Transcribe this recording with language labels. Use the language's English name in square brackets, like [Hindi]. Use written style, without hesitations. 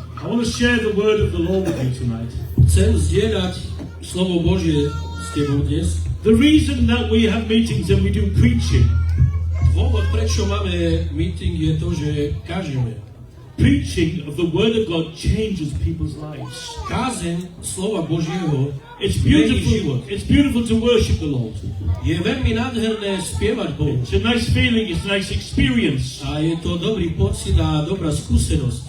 [English] I want to share the word of the Lord with you tonight. [Slovak] Chcem zdieľať slovo Božie s tebou dnes. [English] The reason that we have meetings and we do preaching, [Slovak] Dôvod, prečo máme meeting, je to, že kážeme. [English] preaching of the word of God changes people's lives. [Slovak] Kázeň slova Božieho [English] It's [Slovak] mení [English] beautiful. [Slovak] život. [English] It's beautiful to worship the Lord. [Slovak] Je veľmi nádherné spievať Bohu. [English] It's a nice feeling. It's a nice experience. [Slovak] A je to dobrý pocit a dobrá skúsenosť.